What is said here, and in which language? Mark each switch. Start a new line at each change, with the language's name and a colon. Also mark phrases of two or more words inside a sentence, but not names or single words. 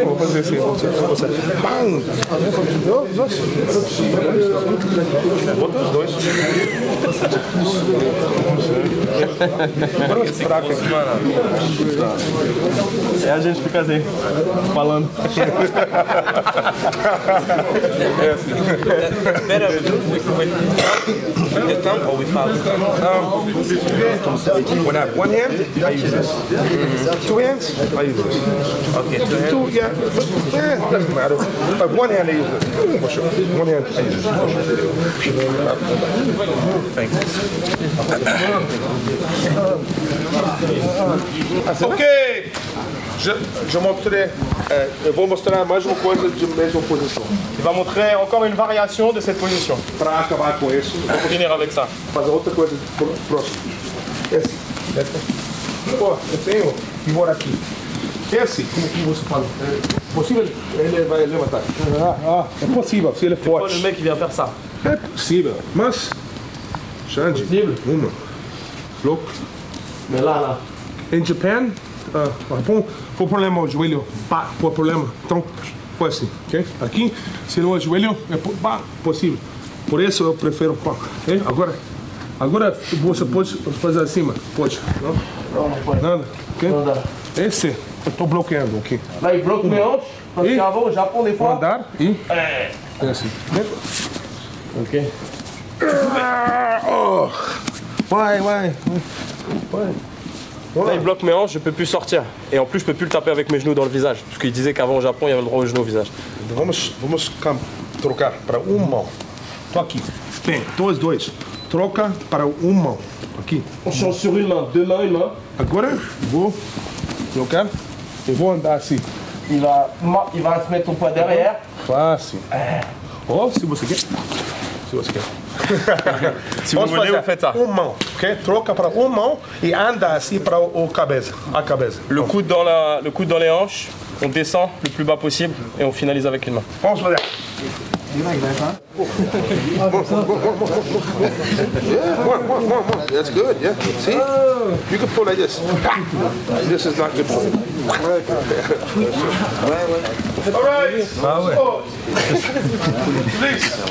Portuguese: Vou fazer assim, você. Bam! Bota os dois. Agora os fracos aqui. É a gente fica assim, falando. É assim.
English: When I have one hand, I use this. Two hands, I use this. Okay, two hands. Two, yeah. Doesn't matter. If I have one hand, I use this. For sure. One hand, I use this. Thanks. Ok!
Portuguese: Eu vou mostrar mais uma coisa de mesma posição.
French: Il va montrer encore une variation de cette position.
Portuguese: Para acabar com isso,
French: Pour finir avec ça.
Portuguese: fazer outra coisa próxima. Esse. Pô, eu tenho que morar aqui. Esse, como que você fala? É possível? Ele vai levantar. É possível, se ele é Oh, forte.
French: le mec, il vient faire ça.
Portuguese: É possível, mas... Xande, uma. Louco.
French: Mais là.
Portuguese: Em Japan, Japão, foi problema o joelho, pá, foi problema. Então, foi assim, ok? Aqui, se não é joelho, é pá, possível. Por isso eu prefiro pá. Okay? Agora você pode fazer acima, pode? Não? Não pode. Nada, ok? Não dá. Esse, eu estou bloqueando aqui.
French: Là, il bloque mes hanches, parce qu'avant, au Japon, des fois...
Portuguese: Andar e... É assim. Ok. Oh. Vai.
French: Là, il bloque mes hanches, je peux plus sortir. Et en plus, je peux plus le taper avec mes genoux dans le visage. Parce qu'il disait qu'avant, au Japon, il y avait le droit aux genoux au visage.
Portuguese: Vamos trocar para uma mão. Tô aqui. Bem, dois. Troca para uma mão. Aqui.
French: On change sur une main, deux mains, une main.
Portuguese: Agora vou trocar e vou andar assim.
French: Il va se mettre ton poids derrière.
Portuguese: Fácil. Ou se você quer. se você quer.
French: Si vous voulez, vous faites ça.
Portuguese: Uma mão, ok? Troca para uma mão e anda assim para a cabeça.
French: Le coude dans les hanches, on descend le plus bas possible et on finalise avec une main.
Portuguese: Vamos fazer.
English: Yeah, that's good, yeah. See? You can pull like this. This is not good for you. All right. Please.